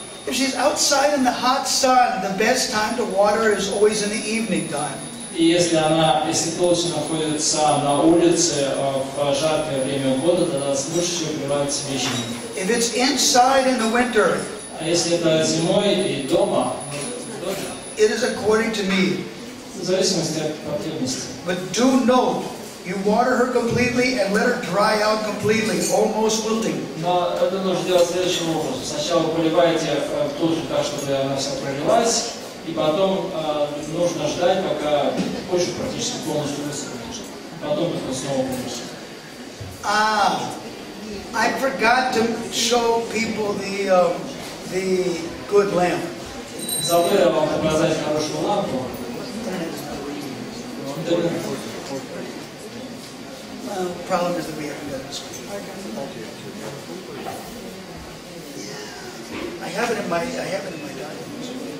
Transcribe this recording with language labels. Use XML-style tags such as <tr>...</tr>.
<en>If she's outside in the hot sun, the best time to water is always in the evening time.</en> <ru>И если Толси находится на улице в жаркое время года, тогда лучше всего поливается вечером.</ru> <en>If it's inside in the winter,</en> <ru>а если это зимой и дома,</ru> <en>it is according to need.</en> <ru>В зависимости от потребности.</ru> <en>But do note, you water her completely and let her dry out completely, almost wilting.</en> <ru>Но это нужно делать следующим образом. Сначала поливаете тут же так, чтобы она вся пролилась, и потом нужно ждать, пока почва практически полностью высохнет. Потом только снова полностью.</ru> <en>I forgot to show people the good lamp.</en> <ru>Забыл я вам показать хорошую лампу.</ru> <en>Problem is that we haven't done this. I have it in my documents.</en>